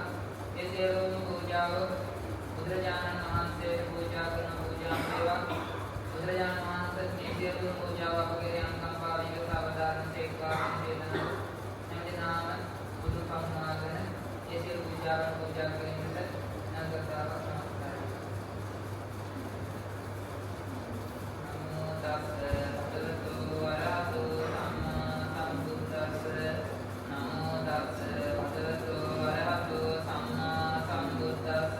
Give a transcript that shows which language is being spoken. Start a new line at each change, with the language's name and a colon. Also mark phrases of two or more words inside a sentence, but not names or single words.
Sinhala: ඒ සියලුම පූජාව බුදුරජාණන් වහන්සේට පූජා කරන පූජා වේවා. බුදුරජාණන් වහන්සේ මේ සියලු පූජාව අපගේ අනුකම්පාවෙන් සාවධානව සේක්වා කියන හැමදෙනාම බුදු පමුණාගෙන ඒ සියලු පූජාවන් පූජා කිරීමට නංගතාවක් නමස්කාරයි.
Pali: නමෝ තස්ස භගවතු වරහතු සම්මා සම්බුද්දස්ස. නමෝ තස්ස භගවතු වරහතු සම්මා සම්බුද්දස්ස.